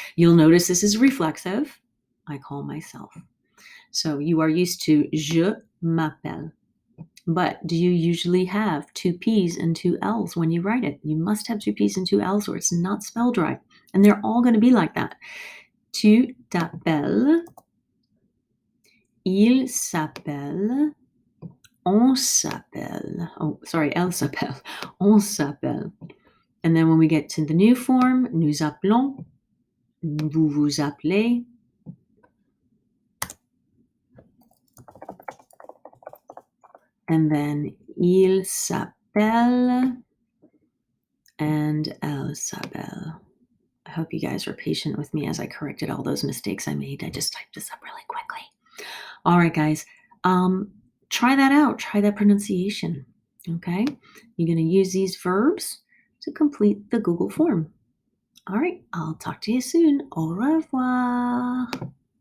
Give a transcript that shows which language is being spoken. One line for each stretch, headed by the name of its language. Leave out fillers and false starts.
English: You'll notice this is reflexive. I call myself. So you are used to je m'appelle. But do you usually have two P's and two L's when you write it? You must have two P's and two L's or it's not spelled right. And they're all going to be like that.
French: Tu t'appelles, il s'appelle, on s'appelle.
English: Oh, sorry,
French: elle s'appelle. On s'appelle.
English: And then when we get to the new form,
French: nous appelons, vous vous appelez.
English: And then
French: il s'appelle and elle s'appelle.
English: I hope you guys were patient with me as I corrected all those mistakes I made. I just typed this up really quickly. All right, guys. Try that out. Try that pronunciation. Okay? You're going to use these verbs to complete the Google form. All right. I'll talk to you soon.
French: Au revoir.